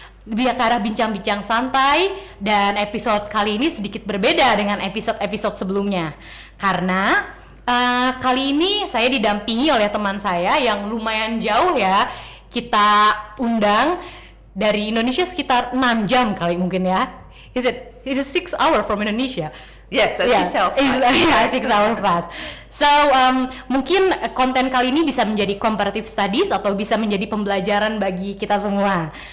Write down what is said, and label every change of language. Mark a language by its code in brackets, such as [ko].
[id] Lebih ke arah bincang-bincang santai, dan episode kali ini sedikit berbeda dengan episode-episode sebelumnya. Karena kali ini saya didampingi oleh teman saya yang lumayan jauh ya. Kita undang dari Indonesia sekitar 6 jam kali mungkin ya. [en] It is 6 hours from Indonesia. Yes, 6 hours. 6 hours fast. [id] So, mungkin konten kali ini bisa menjadi comparative studies atau bisa menjadi pembelajaran bagi kita semua.